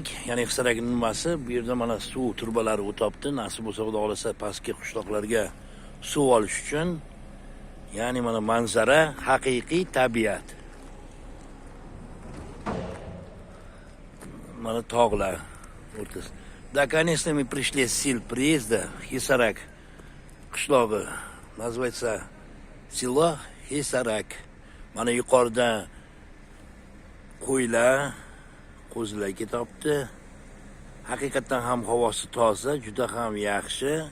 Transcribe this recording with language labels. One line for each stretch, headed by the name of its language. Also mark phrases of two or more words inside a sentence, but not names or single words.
Uzbek: Ya'ni Xisarakning nimasi? Bu yerda mana suv turbalari o'tibdi. Nasib bo'lsa, Xudo xolasa pastki qishloqlarga suv olish uchun. Ya'ni mana manzara haqiqiy tabiat. Mana tog'lar o'rtasi.
Russian: Наконец-то мы пришли с сил приезда Хисарак qishlog'i. Называется село Хисарак.
Uzbek: Mana yuqorida qo'ylar, qo'zilar ketyapti. Haqiqatan ham havosi toza, juda ham yaxshi.